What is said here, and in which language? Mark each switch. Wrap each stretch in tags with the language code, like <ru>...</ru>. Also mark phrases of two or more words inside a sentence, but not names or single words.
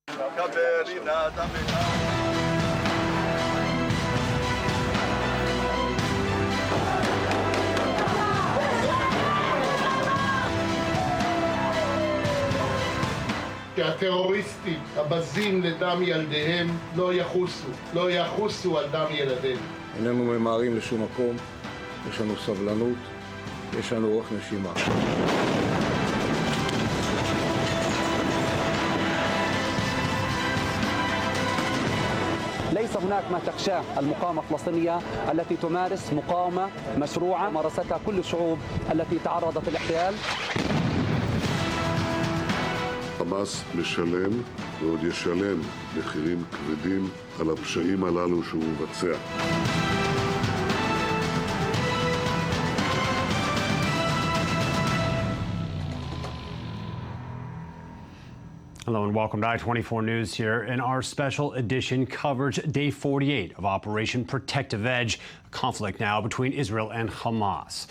<he>שהטרוריסטים הבזים לדם ילדיהם לא יחוסו על דם ילדינו. איננו ממהרים לשום מקום, יש לנו סבלנות, יש לנו אורך נשימה.</he> <ar>ليس هناك ما تخشاه المقاومة الفلسطينية التي تمارس مقاومة مشروعة مارستها كل الشعوب التي تعرضت للاحتلال.</ar> <he>חמאס משלם ועוד ישלם מחירים כבדים על הפשעים הללו שהוא מבצע.</he> <en>Hello and welcome to I-24 News here in our special edition coverage, day 48 of Operation Protective Edge, a conflict now between Israel and Hamas.</en>